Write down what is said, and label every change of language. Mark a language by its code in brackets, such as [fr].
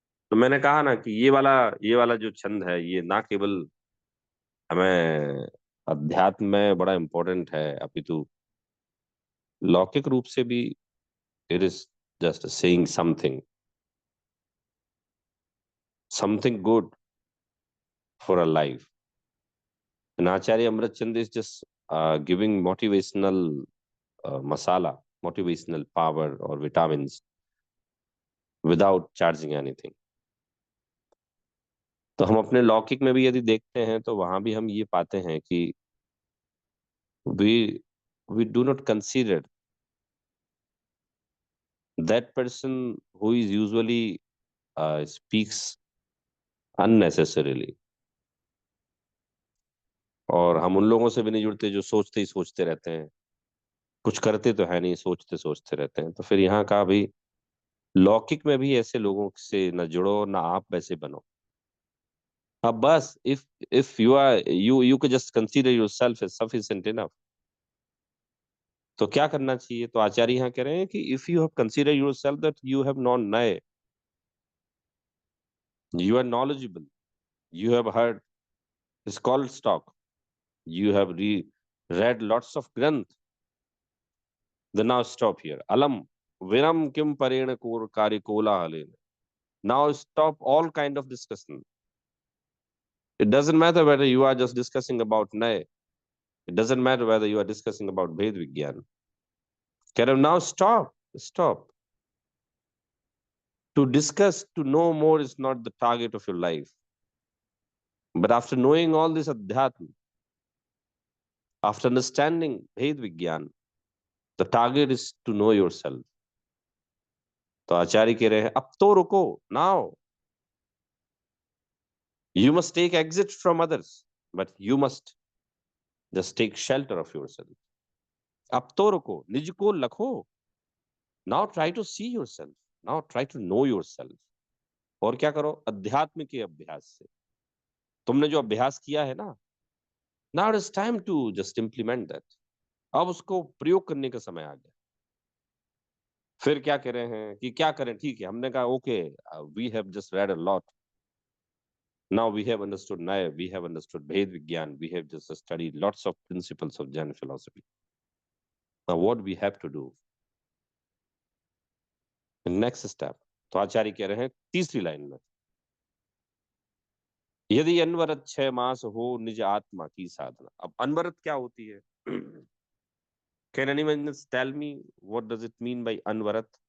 [hi] तो मैंने कहा ना कि ये वाला जो छंद है, ये ना केवल हमें अध्यात्म में बड़ा इंपॉर्टेंट है, अपितु लौकिक रूप से भी [en] It is just saying something good for a life. And Acharya Amritchandra is just giving motivational masala, motivational power or vitamins without charging anything. [hi] तो हम अपने लौकिक में भी यदि देखते हैं तो वहां भी हम ये पाते हैं कि [en] we do not consider that person who is usually speaks unnecessarily. [hi] और हम उन लोगों से भी नहीं जुड़ते जो सोचते ही सोचते रहते हैं, कुछ करते तो है नहीं, सोचते सोचते रहते हैं। तो फिर यहाँ का भी लौकिक में भी ऐसे लोगों से न जुड़ो, ना आप वैसे बनो। अब बस [en] if you could just consider yourself as sufficient enough, [hi] तो क्या करना चाहिए? तो आचार्य यहाँ कह रहे हैं कि [en] if you have considered yourself that you have known नए, you are knowledgeable, you have heard scholars talk, you have read lots of granth, then now stop here. [sa] Alam viram kim parena kor kari kola halena. [en] Now stop all kind of discussion. It doesn't matter whether you are just discussing about Naya. It doesn't matter whether you are discussing about Ved Vigyan. Now stop. Stop. To discuss, to know more is not the target of your life. But after knowing all this Adhyatma, after understanding Ved Vigyan, the target is to know yourself. [hi] तो आचार्य कह रहे हैं अब तो रुको, now. [en] You must take exit from others, but you must just take shelter of yourself. [hi] अब तो रुको, निज को लखो. [en] Now try to see yourself. Now try to know yourself. [hi] और क्या करो? अध्यात्म के अभ्यास से। तुमने जो अभ्यास किया है ना, [en] now it is time to just implement that. [hi] अब उसको प्रयोग करने का समय आ गया। फिर क्या कह रहे हैं कि क्या करें? ठीक है, हमने कहा [en] Okay, we have just read a lot. Now we have understood Naya, we have understood Ved Vigyan, we have just studied lots of principles of Jain philosophy. Now what we have to do? The next step. [hi] तो आचार्य कह रहे हैं तीसरी line में, यदि अनवरत 6 मास हो निज आत्मा की साधना। अब अनवरत क्या होती है? [en] Can anyone tell me what does it mean by अनवरत?